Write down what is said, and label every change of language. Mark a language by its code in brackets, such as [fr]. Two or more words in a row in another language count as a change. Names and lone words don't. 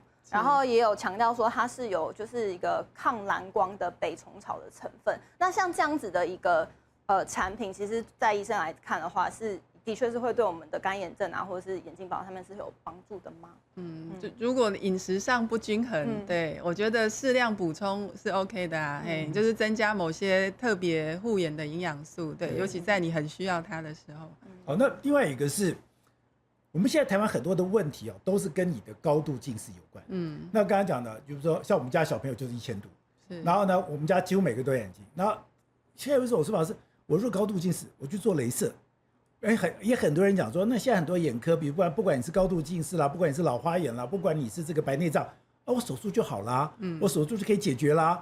[zh] 然後也有強調說它是有就是一個抗藍光的北蟲草的成分。那像這樣子的一個產品，其實在醫生來看的話，的確是會對我們的乾眼症啊，或者是眼睛保養上面是有幫助的嗎？就如果飲食上不均衡，對，我覺得適量補充是 OK 的啊。就是增加某些特別護眼的營養素，对，尤其在你很需要它的时候。好，那另外一個是。我們現在台灣很多的問題都是跟你的高度近視有關。那剛剛講的，就是說像我們家小朋友就是1000度，然後呢，我們家幾乎每個都有眼鏡。然後現在有一種說法是，我如果高度近視，我去做雷射。也很多人講說，那現在很多眼科，比如不管你是高度近視啦，不管你是老花眼啦，不管你是這個白內障，我手術就好啦，我手術就可以解決啦。